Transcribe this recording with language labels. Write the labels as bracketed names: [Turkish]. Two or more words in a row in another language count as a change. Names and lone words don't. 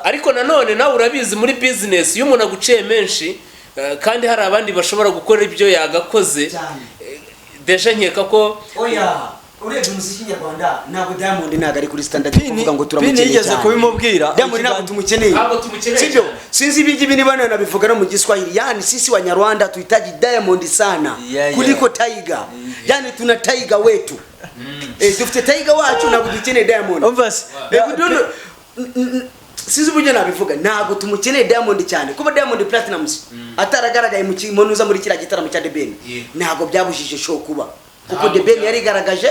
[Kinyarwanda] Ariko nanone nawe urabizi muri business iyo umuntu aguciye menshi kandi hari abandi bashobora gukora ibyo yagakoze, deje nkeka ko urebye umuziki nyarwanda ntabwo Diamond ntabwo ari kuri standard kuvuga ngo turamukeneye cyane. Nigeze kubimubwira Diamond ntabwo tumukeneye, sibyo? Sinzi ibigi bini bana nabivuga no mu Giswahili, [Swahili] yani sisi wa Nyarwanda tuhitaji Diamond sana kuliko Tiger. Yani tuna Tiger wetu, [Kinyarwanda] dufite Tiger wacu ntabwo dukeneye Diamond. Sinzi uburyo nabivuga, ntabwo tumukeneye Diamond cyane kuba Diamond Platnumz ataragaragaye mu kimonuza muri kiriya gitaramo cya The Ben, ntabwo byabujije show kuba, kuko The Ben yari garagaje.